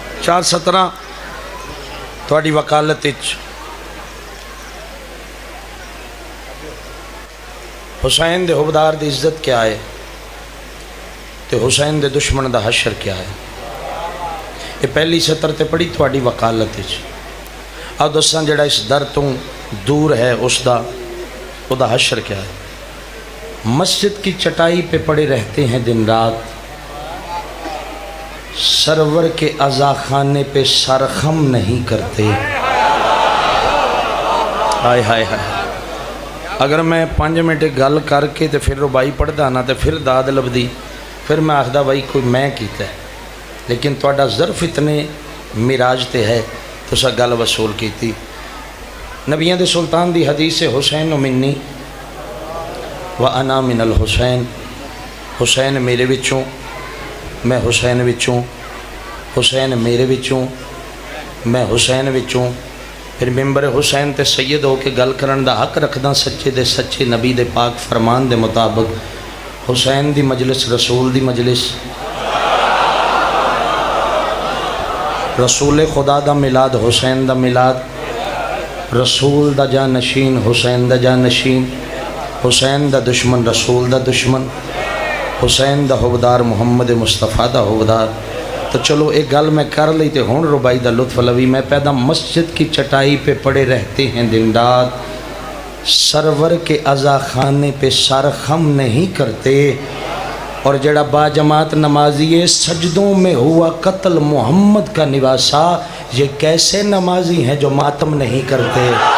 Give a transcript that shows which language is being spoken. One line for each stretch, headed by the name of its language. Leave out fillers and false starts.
Punjabi: 4:17 تھوڑی وکالت حسین دے حبدار دی عزت کیا ہے تے حسین دے دشمن دا حشر کیا ہے. یہ پہلی سطر تے پڑھی تھوڑی وکالت. اب دساں جڑا اس در تو دور ہے اس دا او دا حشر کیا ہے.
Urdu: مسجد کی چٹائی پہ پڑے رہتے ہیں دن رات، سرور کے عزا خانے پہ سرخم نہیں کرتے.
Punjabi: ہائے ہائے ہائے. اگر میں 5 منٹ گل کر کے تے پھر ربائی پڑھدا نا تے پھر داد لبدی، پھر میں آخدا بھائی کوئی میں کیتا ہے. لیکن تہاڈا ظرف اتنے معراج تے ہے تو سا گل وصول کیتی. نبیوں دے سلطان دی حدیث
Arabic: حسین منی وَأَنَا مِنَ الْحُسَيْن.
Punjabi: حسین میرے وچوں، میں حسین وچوں، حسین میرے وچوں، میں حسین وچوں. پھر ممبر حسین تے سید ہو کے گل کرن دا حق رکھدا سچے دے سچے نبی دے پاک فرمان دے مطابق. حسین دی مجلس رسول دی مجلس، رسول خدا دا میلاد حسین دا میلاد، رسول دا جانشین حسین دا جانشین، حسین دا دشمن رسول دا دشمن، حسین دا حبدار محمد مصطفیٰ دا حبدار. تو چلو ایک گل میں کر لی تے ہون ربائی دا لطف لوی.
Urdu: میں پیدا مسجد کی چٹائی پہ پڑے رہتے ہیں دن رات، سرور کے عزا خانے پہ سرخم نہیں کرتے. اور جڑا با جماعت نمازی سجدوں میں ہوا قتل محمد کا نواسا، یہ کیسے نمازی ہیں جو ماتم نہیں کرتے.